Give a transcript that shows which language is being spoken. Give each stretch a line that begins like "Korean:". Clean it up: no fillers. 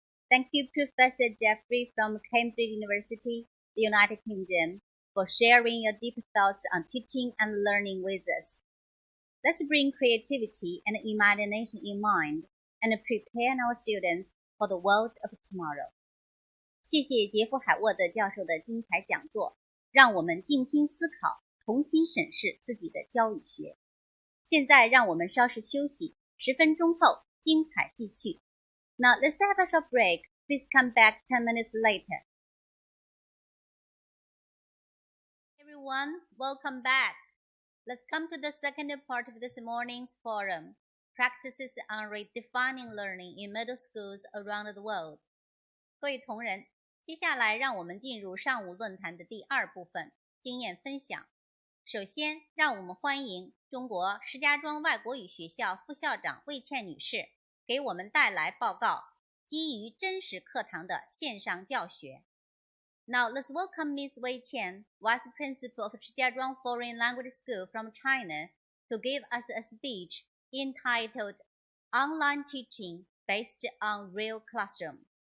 English: Thank you, Professor Jeffrey from Cambridge University, the United Kingdom, for sharing your deep thoughts on teaching and learning with us. Let's bring creativity and imagination in mind and prepare our students for the world of tomorrow.
Chinese: 谢谢杰夫·海沃德教授的精彩讲座，让我们静心思考，重新审视自己的教育学。现在让我们稍事休息，10分钟后精彩继续。
English: Now let's have a short break. Please come back 10 minutes later. Everyone, welcome back. Let's come to the second part of this morning's forum, Practices on Redefining Learning in Middle Schools Around the World.
Chinese: 各位同仁，接下来让我们进入上午论坛的第2部分，经验分享。首先，让我们欢迎中国石家庄外国语学校副校长魏倩女士给我们带来报告，基于真实课堂的线上教学。
English: Now let's welcome Ms. Wei Qian, Vice Principal of Shijiazhuang Foreign Language School from China, to give us a speech entitled Online Teaching Based on Real Classroom.